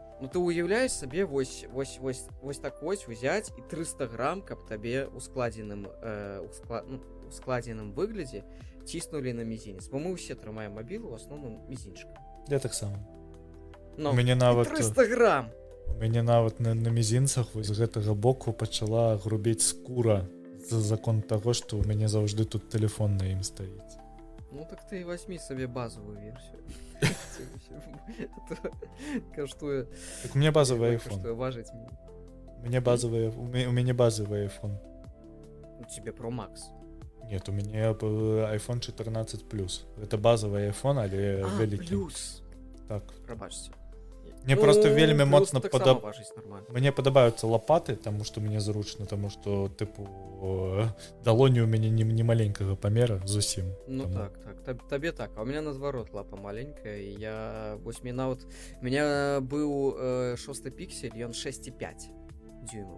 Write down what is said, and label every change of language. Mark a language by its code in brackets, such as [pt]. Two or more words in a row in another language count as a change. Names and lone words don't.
[be] Ну ты уяўляеш сабе вось так вось узяць і 300 грам, каб табе у складзеным выглядзе ціснулі на мізінец. Бо мы ўсе трымаем мабілу, у асноўным мізінчка. Я таксама. Ну, мяне нават 300 грам! У мяне нават на мізінцах вось з гэтага боку пачала грубець скура за закон таго, што ў мяне заўжды тут тэлефон на ім стаіць. [ru] Ну так ты возьми себе базовую версию. [be] Каштуе. [ru] Так у меня базовый iPhone. [be] Каштуе важить. [ru] У меня базовый iPhone. У тебя Pro Max. Нет, у меня iPhone 14 Plus. Это базовый iPhone, [be] але великий. [ru] Плюс. Так. [be] Пробачьте. Мне просто вельмі моцна [ru] нормально. [be] Мне падабаюцца лапаты, таму што мне зручна, таму што тыпу далоні у мяне не маленькага памера зусім. Ну таму... так, табе так. [ru] А у меня [be] наадварот лапа маленькая, і я вось мне нават [ru] у меня [be] быў 6 піксель, ён 6,5 дюймаў.